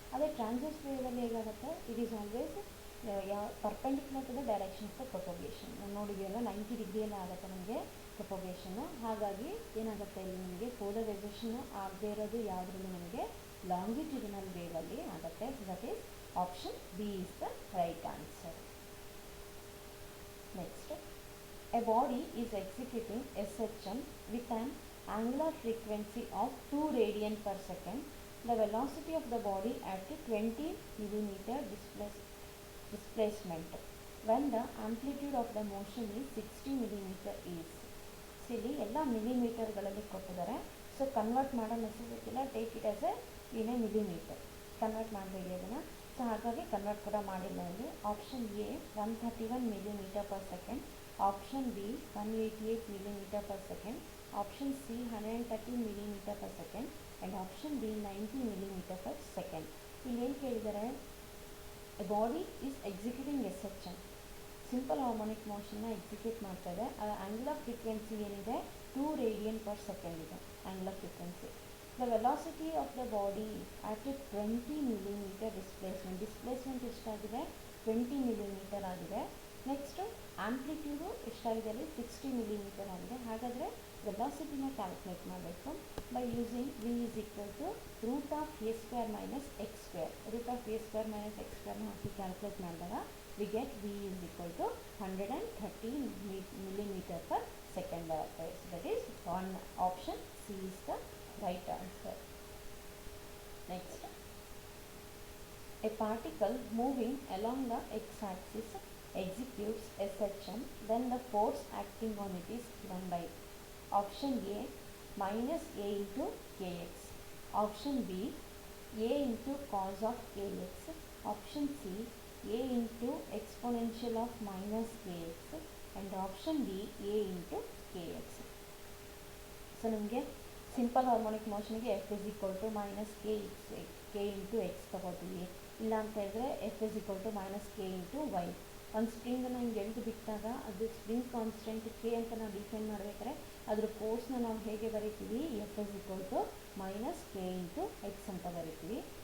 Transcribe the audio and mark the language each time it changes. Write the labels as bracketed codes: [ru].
[kn] ಅದೇ ಟ್ರಾನ್ಸ್ವರ್ಸ್ ವೇವಲ್ಲಿ ಹೇಗಾಗುತ್ತೆ, [en] It is always perpendicular to the direction of the propagation. [kn] ನಾವು ನೋಡಿದ್ದೀವಲ್ಲ 90 ಡಿಗ್ರಿಯಲ್ಲೇ ಆಗುತ್ತೆ ನಮಗೆ ಪ್ರೊಪಗೇಷನ್ನು. ಹಾಗಾಗಿ ಏನಾಗುತ್ತೆ ಇಲ್ಲಿ ನಮಗೆ ಪೋಲರೈಸೇಷನ್ನು ಆಗದೇ ಇರೋದು ಯಾವುದ್ರಲ್ಲಿ ನಮಗೆ ಲಾಂಗಿಟ್ಯೂಡಿನಲ್ ವೇವಲ್ಲಿ ಆಗುತ್ತೆ. [en] That is option B is the right answer. Next, a body is executing SHM with an angular frequency of 2 radian per second. The velocity of the body at 20 millimeter displacement when the amplitude of the motion is 60 millimeter is. [kn] ಇಲ್ಲಿ ಎಲ್ಲ ಮಿಲಿಮೀಟರ್ಗಳಲ್ಲಿ ಕೊಟ್ಟಿದ್ದಾರೆ. So convert ಮಾಡೋ necessity ಇಲ್ಲ, [en] take it as a millimeter, [kn] convert ಮಾಡಬೇಡಿ ಅದನ್ನು. So ಹಾಗಾಗಿ convert ಕೂಡ ಮಾಡಿಲ್ಲ ಇಲ್ಲಿ. [en] Option A 131 millimeter per second, option B 188 millimeter per second, option C 130 millimeter per second, and option D 90 millimeter per second. [kn] ಇಲ್ಲಿ ಏನು ಕೇಳಿದ್ದಾರೆ, [en] A body is executing SHM, simple harmonic ಮೋಷನ್ನ execute ಮಾಡ್ತಾ ಇದೆ. ಆಂಗ್ಯುಲರ್ ಫ್ರೀಕ್ವೆನ್ಸಿ ಏನಿದೆ 2 radian per second ಇದೆ angular frequency. The velocity of the body at 20 millimeter displacement ಎಷ್ಟಾಗಿದೆ [kn] 20 millimetre ಆಗಿದೆ. Next ಆಂಪ್ಲಿಟ್ಯೂಡು ಎಷ್ಟಾಗಿದೆ ಅಲ್ಲಿ 60 ಮಿಲಿಮೀಟರ್ ಆಗಿದೆ. [en] ಹಾಗಾದರೆ ವೆಲಾಸಿಟಿನ ಕ್ಯಾಲ್ಕುಲೇಟ್ ಮಾಡಬೇಕು by using v is equal to root of a square minus x square. Root of a square minus x ಸ್ಕ್ವೇರ್ನ ಹಾಕಿ calculate ಮಾಡಿದಾಗ we get v is equal to 130 millimeter per second ಬರುತ್ತೆ. So that is one option C is the right answer. Next, a particle moving along the x-axis executes a section, then the force acting on it is given by option A minus A into kx, option B A into cos of kx, option C A into exponential of minus kx, and option D A into kx. So ನಮಗೆ simple harmonic ಮೋಷನ್ಗೆ F is equal to minus K into X ತಗೋತೀವಿ. [kn] ಇಲ್ಲ ಅಂತ ಹೇಳಿದ್ರೆ F is equal to minus K into Y. ಒಂದು ಸ್ಪ್ರಿಂಗನ್ನು ಹಿಂಗೆ ಎಳೆದು ಬಿಟ್ಟಾಗ ಅದು ಸ್ಪ್ರಿಂಗ್ ಕಾನ್ಸ್ಟೆಂಟ್ ಕೆ ಅಂತ ನಾವು ಡಿಫೈನ್ ಮಾಡಬೇಕಾದ್ರೆ ಅದ್ರ ಫೋರ್ಸ್ನ ನಾವು ಹೇಗೆ ಬರೀತೀವಿ, F is equal to minus K into X ಅಂತ ಬರೀತೀವಿ.